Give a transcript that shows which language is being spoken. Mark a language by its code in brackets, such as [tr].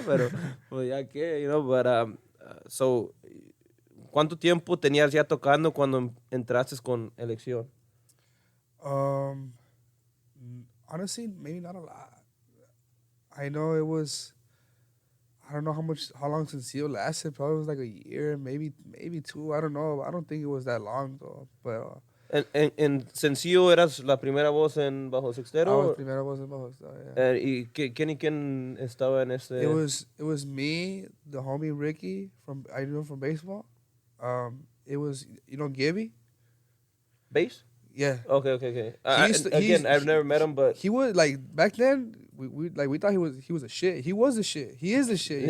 [es] Pero, pues ya que, you know, but, so, ¿cuánto tiempo tenías ya tocando cuando entraste con Elección? [en] Honestly, maybe not a lot. I know it was, I don't know how long Sencillo lasted. Probably was like a year, maybe 2. I don't know. I don't think it was that long though. But [es] ¿En Sencillo eras la primera voz en Bajo Sextero? [en] I was primera voz en Bajo Sextero, yeah. [es] ¿Y quién estaba en este? [en] It was me, the homie Ricky I knew him from baseball. It was, you know, Gibby. Bass? Yeah. Okay. I've never met him, but he was like back then. We thought he was a shit. He was a shit. He is a shit.